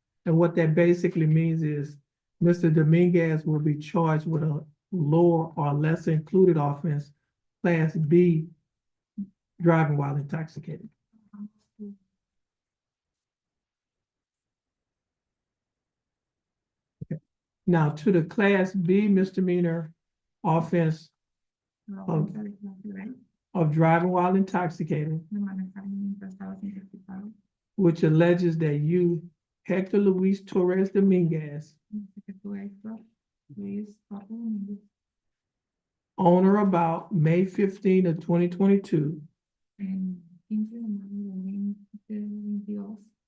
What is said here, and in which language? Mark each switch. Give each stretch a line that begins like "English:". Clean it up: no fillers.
English: And what that basically means is Mr. Dominguez will be charged with a lower or lesser included offense, Class B, driving while intoxicated. Now, to the Class B misdemeanor offense
Spanish: La Oh. ofensa de clase B,
English: of driving while intoxicated,
Spanish: de manejar mientras estabas intoxicado,
English: which alleges that you, Hector Luis Torres Dominguez,
Spanish: dice que tú, Héctor Luis Torres Domínguez,
English: on or about May 15 of 2022,
Spanish: en 15 de mayo de 2022,